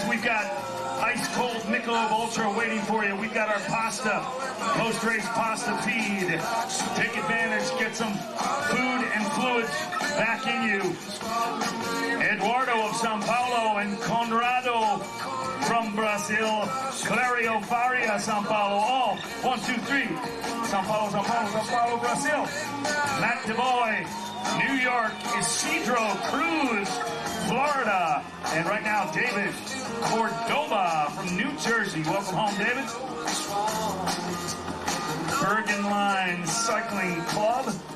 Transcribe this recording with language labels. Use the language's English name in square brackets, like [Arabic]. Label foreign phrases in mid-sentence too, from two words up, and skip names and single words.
[English] We've got ice cold Michelob Ultra waiting for you. We've got our pasta, post-race pasta feed. Take advantage, get some food and fluids back in you. Eduardo of Sao Paulo and Conrado from Brazil. Clario Faria, Sao Paulo. All 1, 2, 3. Sao Paulo, Sao Paulo, Sao Paulo, Brazil. Matt DeBoy, New York. Isidro Cruz, Florida. And right now, David Cordoba from New Jersey. Welcome home, David. Bergen Line Cycling Club.